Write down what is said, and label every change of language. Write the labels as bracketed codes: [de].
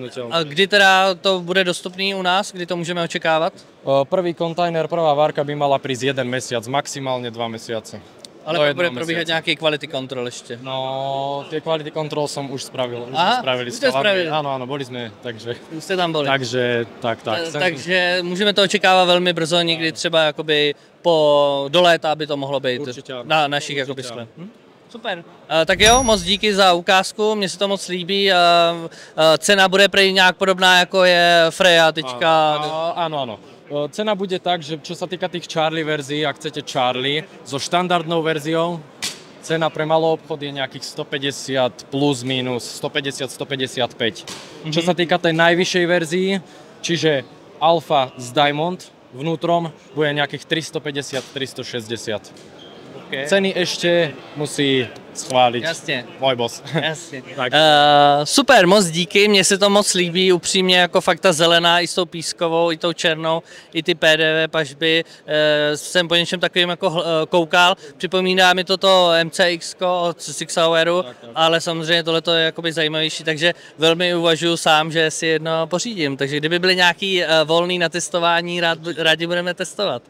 [cs] A kdy teda to bude dostupný u nás? Kdy to můžeme očekávat? [sk] Prvý kontajner, prvá várka by mala prísť 1 mesiac, maximálne 2 mesiace. [cs] Ale pak bude probíhat nějaký quality control ještě. [sk] No, tie quality control som už spravil. Áno, boli sme, takže... [cs] Už jste tam byli. Takže, tak. Takže můžeme to očekávat velmi brzo, někdy třeba jakoby do léta by to mohlo být. Určitě, na našich jakoby skle. Super. Tak jo, moc díky za ukázku, mně se to moc líbí. Cena bude prý nějak podobná, jako je Freya teďka. [sk] Áno. Cena bude tak, že čo sa týka tých Charlie verzií, ak chcete Charlie so štandardnou verziou, cena pre malý obchod je nejakých 150 plus minus, 150-155. Čo sa týka tej najvyššej verzii, čiže Alpha s Diamond vnútrom, bude nejakých 350-360. Okay. Ceny ešte musí schváliť můj boss. [cs] Jasně. Super, moc díky, mně se to moc líbí, upřímně jako fakt ta zelená i s tou pískovou, i tou černou, i ty PDV pažby, jsem po něčem takovým jako koukal, připomíná mi toto MCX od Six Houru, ale samozřejmě tohle je jakoby zajímavější, takže velmi uvažuji sám, že si jedno pořídím, takže kdyby byly nějaký volný na testování, rádi budeme testovat.